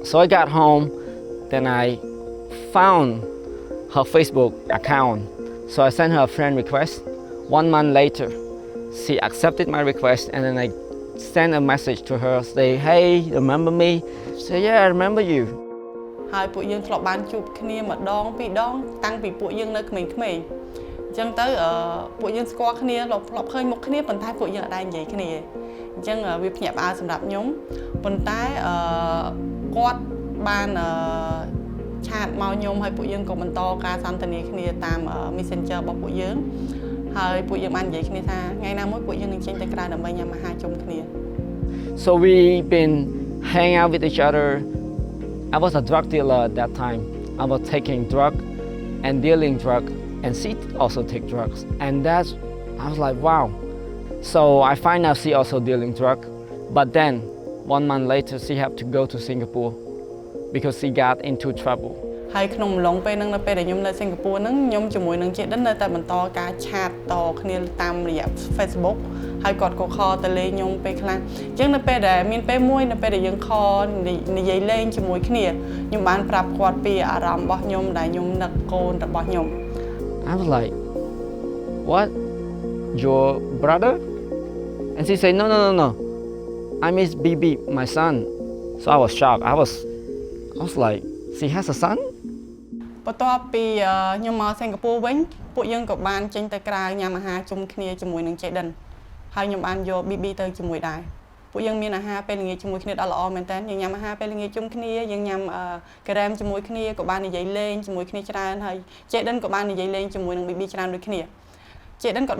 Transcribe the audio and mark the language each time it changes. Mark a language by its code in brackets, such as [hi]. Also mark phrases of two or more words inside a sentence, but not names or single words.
[en] So I got home, then I found her Facebook account. So I sent her a friend request. 1 month later, she accepted my request, and then I sent a message to her, say, hey, remember me? She said, yeah, I remember you. [km] ហើយពួកយើងធ្លាប់បានជួបគ្នាម្ដងពីរដងតាំងពីពួកយើងនៅក្មេងៗអញ្ចឹងទៅពួកយើងស្គាល់គ្នាធ្លាប់ឃើញមុខគ្នាប៉ុន្តែពួកយើងអត់ដែរនិយាយគ្នាអញ្ចឹងវាភ្ញាក់ផ្អើលសម្រាប់ខ្ញុំប៉ុន្តែគាត់បានឆាតមកខ្ញុំហើយពួកយើងក៏បន្តការសន្ទនាគ្នាតាម Messenger របស់ពួកយើងហើយពួកយើងបាននិយាយគ្នាថាថ្ងៃណាមួយពួកយើងនឹងចេញទៅក្រៅដើម្បីញ៉ាំអាហារជុំគ្នា [en] So we've been hanging out with each other. I was a drug dealer at that time. I was taking drug and dealing drug, and she also take drugs. And that's, I was like, wow. So I find out she also dealing drug. But then 1 month later, she had to go to Singapore because she got into trouble. [km] ហើយក្នុងអំឡុងពេលហ្នឹងនៅពេលដែលខ្ញុំនៅសិង្ហបុរីហ្នឹងខ្ញុំជាមួយនឹងជាដិននៅតែបន្តការឆាតតគ្នាតាមរយៈ Facebook ហើយគាត់ក៏ខលទៅលេងខ្ញុំពេលខ្លះអញ្ចឹងនៅពេលដែលមានពេលមួយនៅពេលដែលយើងខលនិយាយលេងជាមួយគ្នាខ្ញុំបានប្រាប់គាត់ពីអារម្មណ៍របស់ខ្ញុំដែលខ្ញុំនឹកកូនរបស់ខ្ញុំ [en] I was like, what? Your brother? And she said, no. I miss BB, my son. So I was shocked. I was like, she has a son? [km] បន្ទាប់ពីខ្ញុំមកសិង្ហបុរីវិញពួកយើងក៏បានចេញទៅក្រៅញ៉ាំអាហារជុំគ្នាជាមួយនឹង Jaden ហើយខ្ញុំបានយក BB ទៅជាមួយដែរពួកយើងមានអាហារពេលល្ងាចជាមួយគ្នាដ៏ល្អមែនតើយើងញ៉ាំអា ហារពេលល្ងាចជុំគ្នាយើងញ៉ាំការ៉េមជាមួយគ្នាក៏បាននិយាយលេងជាមួយគ្នាច្រើនហើយ Jaden ក៏បាននិយាយលេងជាមួយនឹង BB ច្រើនដូចគ្នា Jaden គាត់